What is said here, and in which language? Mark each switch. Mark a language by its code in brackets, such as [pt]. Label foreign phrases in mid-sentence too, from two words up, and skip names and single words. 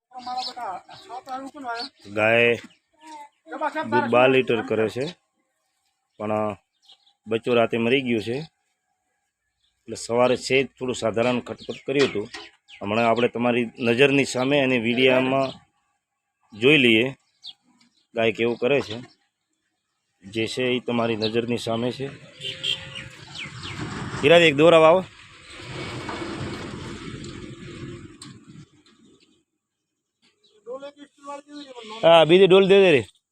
[gu] ગાય દૂધ 12 લીટર કરે છે પણ બચ્ચો રાતે મરી ગયો છે એટલે સવારે છે થોડું સાધારણ ખટપટ કર્યું હતું। હમણાં આપણે તમારી નજરની સામે અને વિડીયામાં જોઈ લઈએ ગાય કેવું કરે છે। જે છે એ તમારી નજરની સામે છે। હીરા એક દોરા આવો। હાં બીજી ડોલ દે દે રે।